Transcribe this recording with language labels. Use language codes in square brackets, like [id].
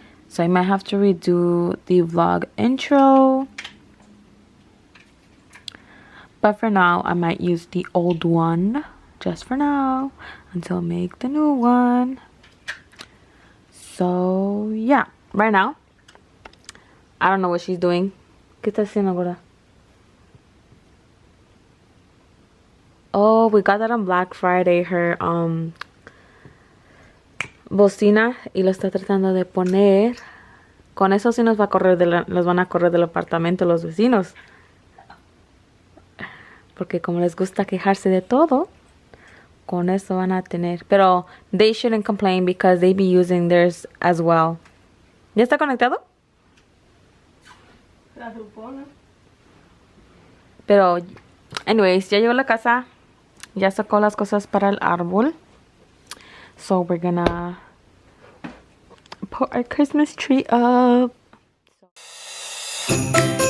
[en] So I might have to redo the vlog intro, but for now I might use the old one just for now until I make the new one. So yeah, right now I don't know what she's doing. [es] ¿Qué está haciendo ahora? [en] Oh, we got that on Black Friday, her bocina, [es] y lo está tratando de poner. Con eso sí nos va a correr los van a correr del apartamento los vecinos, porque como les gusta quejarse de todo, con eso van a tener. Pero [en] they shouldn't complain because they be using theirs as well. [es] ¿Ya está conectado? La supone. Pero anyways, ya llegó a la casa. Ya sacó las cosas para el árbol. [en] So we're gonna put our Christmas tree up.